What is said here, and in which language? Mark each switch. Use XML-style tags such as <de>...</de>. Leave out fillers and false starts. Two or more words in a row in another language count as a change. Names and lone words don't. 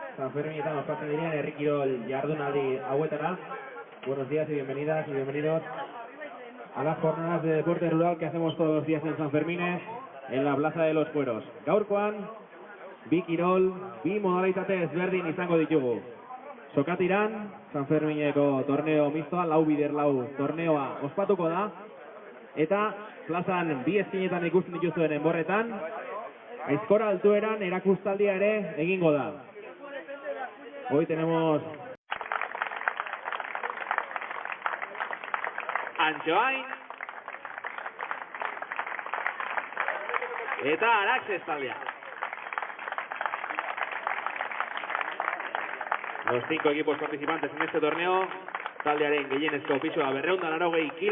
<eu>San Ferminetan ospatzen diren herri kirol jardunaldi hauetara.</eu> <es>Buenos días y bienvenidas y bienvenidos a las jornadas de deporte rural que hacemos todos los días en San Fermines, en la Plaza de los Fueros.</es> <eu>Gaurkoan, bi kirol, bi modalitate ezberdin izango ditugu. Sokatiran, San Fermineko torneo mistoa, lau bider lau torneoa ospatuko da, eta plazan bi eskinetan ikusten dituzuen enborretan, Aizkora altueran erakustaldia ere egingo da.</eu> <es>Hoy tenemos Antxoain</es> <eu>eta Araxes taldea.</eu> <es>Los 5 equipos participantes en este torneo,</es> <eu>taldearen gehienezko pisua 280 kilo.</eu>